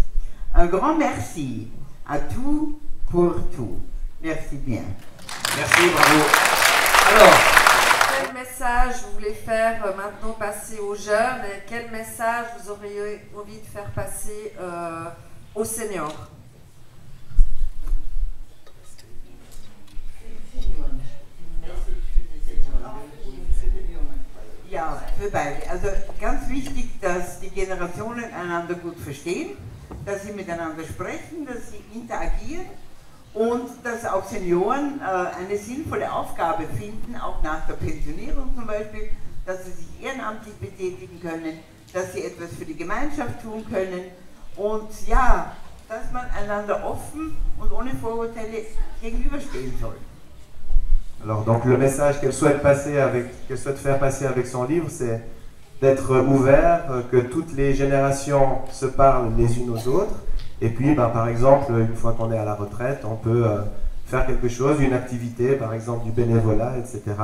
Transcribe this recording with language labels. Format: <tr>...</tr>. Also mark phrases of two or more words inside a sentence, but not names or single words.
<fr>Un grand merci à tous pour tout. Merci bien. Merci, bravo. Alors, quel message vous voulez faire maintenant passer aux jeunes, et quel message vous auriez envie de faire passer aux seniors?</fr> <de>Ja, für beide. Also ganz wichtig, dass die Generationen einander gut verstehen, dass sie miteinander sprechen, dass sie interagieren und dass auch Senioren eine sinnvolle Aufgabe finden, auch nach der Pensionierung zum Beispiel, dass sie sich ehrenamtlich betätigen können, dass sie etwas für die Gemeinschaft tun können und ja, dass man einander offen und ohne Vorurteile gegenüberstehen soll.</de> <fr>Alors donc le message qu'elle souhaite faire passer avec son livre, c'est d'être ouvert, que toutes les générations se parlent les unes aux autres. Et puis, par exemple, une fois qu'on est à la retraite, on peut faire quelque chose, une activité, par exemple du bénévolat, etc.</fr>